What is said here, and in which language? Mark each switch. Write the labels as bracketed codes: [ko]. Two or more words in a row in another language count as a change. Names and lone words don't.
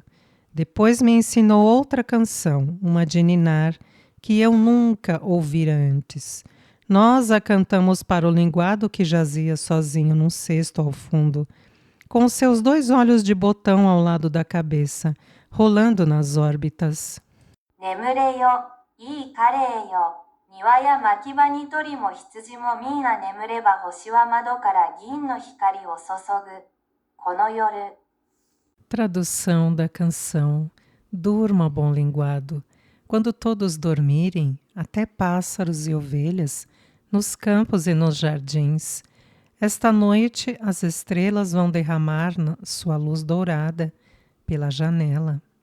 [pt] Depois me ensinou outra canção, uma de ninar, que eu nunca ouvira antes. Nós a cantamos para o linguado que jazia sozinho num cesto ao fundo, com seus 2 olhos de botão ao lado da cabeça, rolando nas órbitas. [ja] 眠れよ、いいカレーよ。庭や牧場に鳥も羊もみんな眠れば星は窓から銀の光を注ぐ。この夜。 [pt] Tradução da canção. Durma, bom linguado. Quando todos dormirem, até pássaros e ovelhas, nos campos e nos jardins. Esta noite as estrelas vão derramar sua luz dourada pela janela.